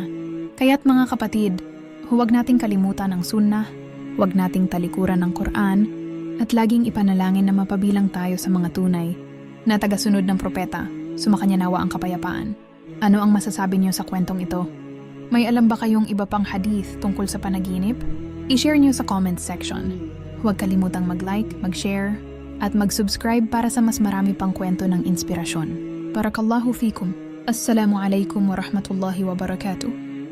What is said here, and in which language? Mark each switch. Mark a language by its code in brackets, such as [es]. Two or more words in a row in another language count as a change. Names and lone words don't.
[tl] Kaya't mga kapatid, huwag nating kalimutan ang sunnah, huwag nating talikuran ng Quran, at laging ipanalangin na mapabilang tayo sa mga tunay na tagasunod ng propeta, sumakanya nawa ang kapayapaan. Ano ang masasabi niyo sa kwentong ito? May alam ba kayong iba pang hadith tungkol sa panaginip? I-share niyo sa [en] comment section. [tl] Huwag kalimutang mag-like, mag-share, at mag-subscribe para sa mas marami pang kwento ng inspirasyon. [ar] بارك الله فيكم. السلام عليكم و رحمة الله و بركاته.